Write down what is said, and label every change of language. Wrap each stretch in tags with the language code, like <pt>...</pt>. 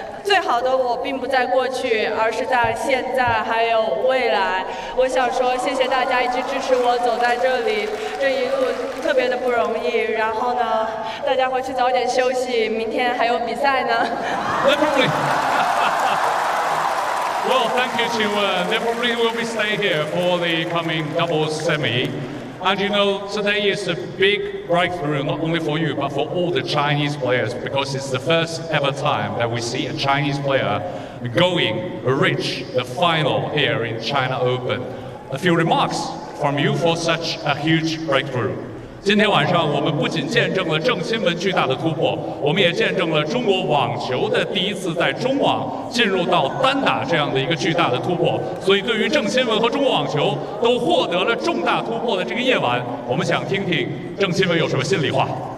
<zh>最好的我并不在过去，而是在现在还有未来。我想说谢谢大家一直支持我走在这里，这一路特别的不容易。然后呢大家回去早点休息，明天还有比赛呢。</zh> <en>Definitely. Well, thank you, Qinwen. Definitely will be stay here for the coming doubles semi. And you know, today is a big breakthrough not only for you but for all the Chinese players, because it's the first ever time that we see a Chinese player going reach the final here in China Open. A few remarks from you for such a huge breakthrough.</en> <zh>今天晚上我们不仅见证了郑钦文巨大的突破，我们也见证了中国网球的第一次在中网进入到单打这样的一个巨大的突破，所以对于郑钦文和中国网球都获得了重大突破的这个夜晚，我们想听听郑钦文有什么心里话。</zh>